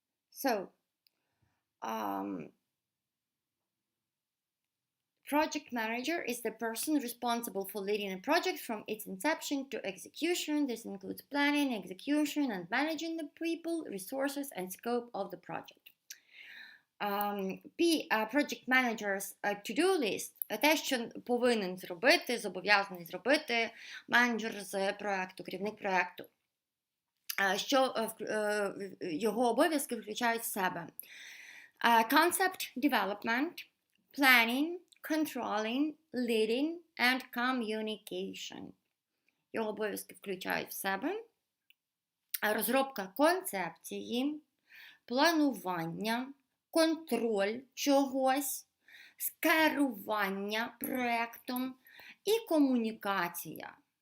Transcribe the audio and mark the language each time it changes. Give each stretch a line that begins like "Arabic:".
English: So, project manager is the person responsible for leading a project from its inception to execution. This includes planning, execution, and managing the people, resources, and scope of the project. Project Manager's to-do list
Ukrainian: – те, що повинен зробити, зобов'язаний зробити менеджер з проєкту, керівник проєкту. Що його обов'язки включають в себе.
English: Concept development, planning, controlling, leading and communication.
Ukrainian: Його обов'язки включають в себе розробка концепції, планування, контроль чогось, керування проєктом і комунікація.